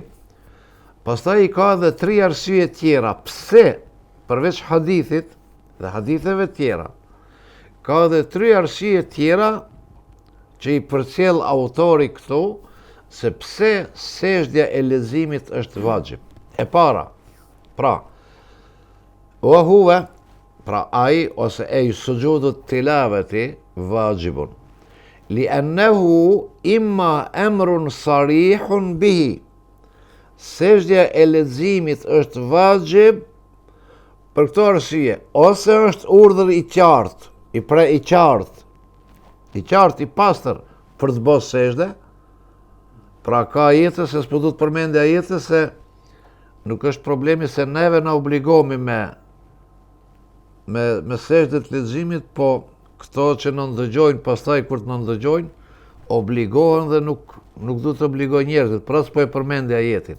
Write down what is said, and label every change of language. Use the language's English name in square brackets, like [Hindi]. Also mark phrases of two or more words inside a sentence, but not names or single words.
[Albanian] Pastaj i ka dhe 3 arsye tjera, pse, përveç hadithit, dhe haditheve tjera, ka dhe 3 arsye tjera, që i përcjell autori këtu, se pse sejdja e leximit është vajib. E para, pra, [Arabic] وهو, [Albanian] pra ai ose ai [Arabic] سجود التلاوة واجب. لأنه إما أمر صريح به. [Albanian] Sejdja e leximit është vajib për këto arsye, ose është urdhër i qartë, i qartë, i pastër për të bërë sejdë. Pra ka ajete, se s'po du të përmendja ajete, se nuk është problemi se neve na obligohemi me sejdë të leximit, po këto që në ndëgjojnë, pastaj kur të në ndëgjojnë, obligohen dhe nuk du të obligoj njerëzit, pra s'po e përmendja ajetin.